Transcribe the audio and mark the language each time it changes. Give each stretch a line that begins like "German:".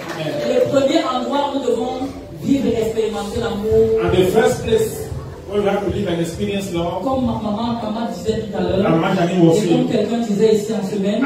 French: Et le premier endroit où nous devons vivre et expérimenter l'amour.
English: And the first place where we have to live and experience love.
French: Comme maman disait tout à l'heure.
English: And Maman Jani was
French: et comme quelqu'un disait ici en semaine.